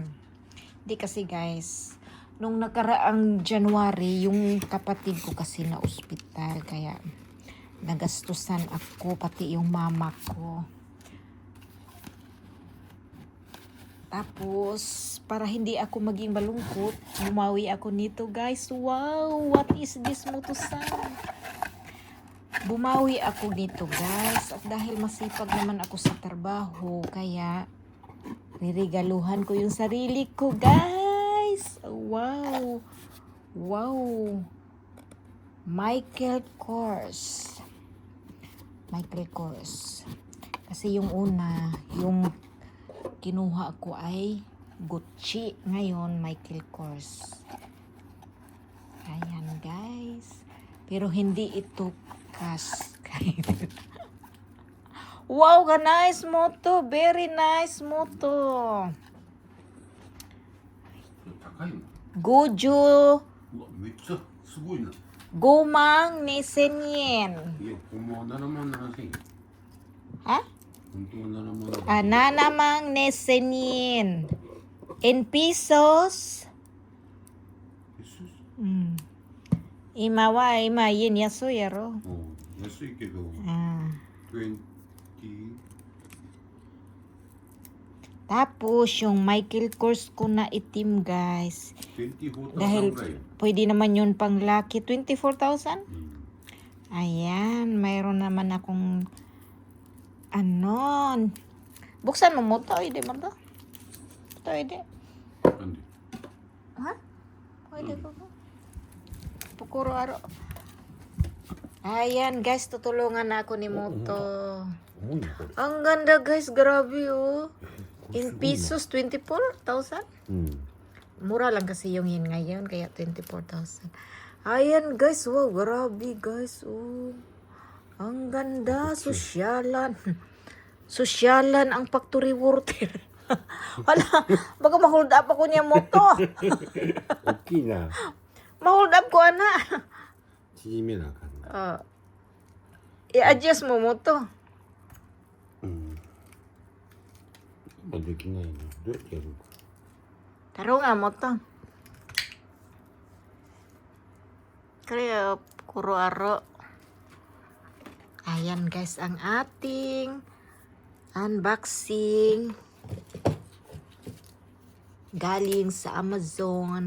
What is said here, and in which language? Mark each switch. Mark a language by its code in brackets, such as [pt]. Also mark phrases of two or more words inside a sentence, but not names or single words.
[tl] Di kasi guys, nung nakaraang January, yung kapatid ko kasi na ospital, kaya nagastusan ako, pati yung mama ko. Tapos, para hindi ako maging malungkot, bumawi ako nito guys. Wow! [en] What is this [tl] Moto-san? Bumawi ako nito guys. At dahil masipag naman ako sa trabaho, kaya riregaluhan ko yung sarili ko guys. Wow! Wow! Michael Kors. Michael Kors. Kasi yung una, yung kinuha ko ay Gucci. Ngayon, Michael Kors. Ayan, guys. Pero hindi ito cash. Wow, ka nice moto. [en] Very nice moto. [ja] 高いの。 Gojo うわ、めっちゃすごいな。 [tl] Gomang ni Senyen. [ja] いや、ほんまは7万7千円。 Ha? 本当は7万7千円。 [tl] Ananamang ni Senyen. [en] In pesos. [ja] え、そう。今は今yen安いやろ。うん、安いけど、20。 [tl] Tapos yung Michael Kors ko na itim guys. 24,000 Dahil [ja] ぐらいよ。 [tl] pwede naman yun pang lucky. 24,000? [ja] うん。 [tl] Ayan, mayroon naman akong ano. Buksan mo to, hindi mo to? Ito, hindi. [ja] なんで [tl] Ha? Pwede ko ba? Pukuro aro. Ayan guys, tutulungan na ako ni Moto. [ja] 重いな、これ。 [tl] Ang ganda guys, grabe oh. [en] In pesos, [tl] 24,000? [ja] うん。 [tl] Mura lang kasi yung yen ngayon, kaya 24,000. Ayan guys, wow, grabe guys, oh. Ang ganda, sosyalan. Sosyalan ang factory worker. Wala, baka ma- [en] hold up [tl] ako niya Moto. [ja] 大きいな。 [tl] Ma- [en] hold up [tl] ko, ana. [ja] 小縮めなあかんな。 [tl] I-adjust mo mo to. [ja] うん。今できないの。どうやってやるか。 [tl] Tarungan mo to. Kaya, kuro aro. Ayan guys, ang ating unboxing. Galing sa Amazon.